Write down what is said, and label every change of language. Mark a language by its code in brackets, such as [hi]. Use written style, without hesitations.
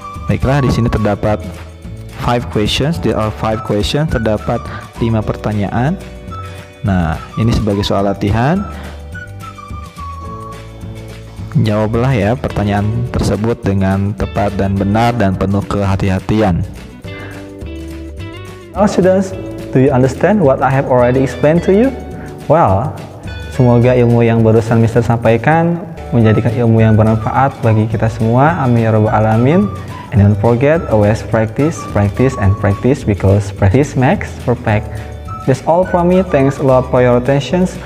[id] Baiklah, di sini terdapat 5 [en] questions. There are 5 questions, [id] terdapat 5 pertanyaan. Nah, ini sebagai soal latihan. Jawablah ya pertanyaan tersebut dengan tepat dan benar dan penuh kehati-hatian. [en] Now students, do you understand what I have already explained to you? [id] Well, semoga ilmu yang barusan Mr. sampaikan menjadikan ilmu yang bermanfaat bagi kita semua. [ar] Amin ya rabbal alamin. [en] And don't forget, always practice, practice, and practice, because practice makes perfect. That's all from me. Thanks a lot for your attention.